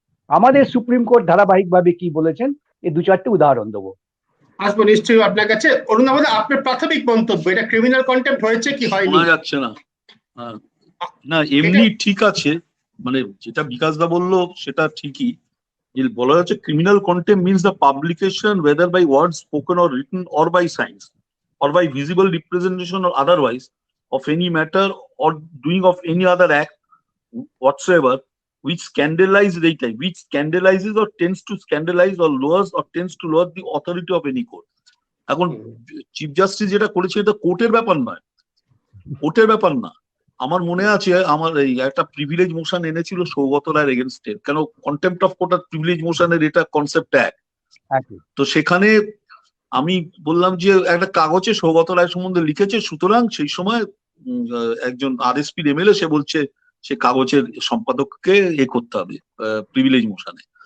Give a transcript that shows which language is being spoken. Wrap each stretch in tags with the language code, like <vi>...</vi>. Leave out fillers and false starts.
<bn>আমাদের supreme court ধারাবাহিকভাবে কি বলেছেন এই 2-4টে উদাহরণ দেবো। আসবো নিশ্চয়ই আপনার কাছে। অরুণাবাদ, আপনার প্রাথমিক মন্তব্য, এটা ক্রিমিনাল কন্টেম্পট হয়েছে কি হয়নি? শোনা যাচ্ছে না। না এমনি ঠিক আছে, মানে যেটা বিকাশ দা বললো সেটা ঠিকই। বলা যাচ্ছে</bn> <en>Criminal contempt means the publication whether by words spoken or written or by signs or by visible representation or otherwise of any matter or doing of any other act whatsoever which scandalizes or tends to scandalize or lowers or tends to lower the authority of any court.</en> <bn>এখন chief justice যেটা করেছে এটা কোর্টের ব্যাপার নয়, কোর্টের ব্যাপার না। আমার মনে আছে আমার এই একটা প্রিভিলেজ মোশন এনেছিল সৌগত রায়ের এগেনস্টে, কেন contempt of court আর privilege মোশনের এটা কনসেপ্ট এক। তো সেখানে আমি বললাম যে একটা কাগজে সৌগত রায় সম্বন্ধে লিখেছে, সুতরাং সেই সময় একজন আরএসপি এমএলএ সে বলছে সে কাগজের সম্পাদককে করতে হবে প্রিভিলেজ মোশনে।</bn>